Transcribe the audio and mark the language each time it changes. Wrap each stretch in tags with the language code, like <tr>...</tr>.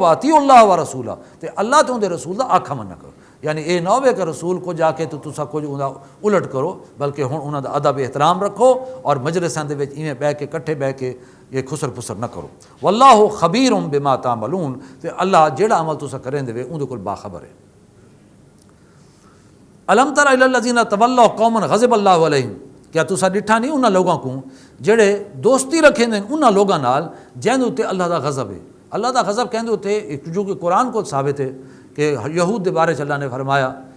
<ar>وَأَطِيعُوا اللَّهَ وَرَسُولَهُ،</ar> <skr>تے اللہ تے اون دے رسول دا آکھا مننا کرو. یعنی یہ نہ ہوئے کہ رسول کو جا کے تو تسا کچھ الٹ کرو، بلکہ ہن انہاں دا ادب احترام رکھو اور مجلساں دے وچ ایویں بیٹھ کے کٹھے بیٹھ کے یہ خسر پسر نہ کرو.</skr> <ar>واللہ خبیر بما تعملون،</ar> <skr>تے اللہ جیڑا عمل تسا کریں دے اون دے کول باخبر ہے.</skr> <ar>الم تر الی الذین تولوا قوما غضب اللہ علیہم،</ar> <skr>کیا تسا ڈٹھا نہیں انہاں لوگاں کو جڑے دوستی رکھیں دے انہاں لوگاں نال جن تے اللہ دا غضب ہے. اللہ دا غضب کہندے ہوتے جو کہ قرآن کو ثابت ہے کہ یہود دے بارے اللہ نے فرمایا</skr>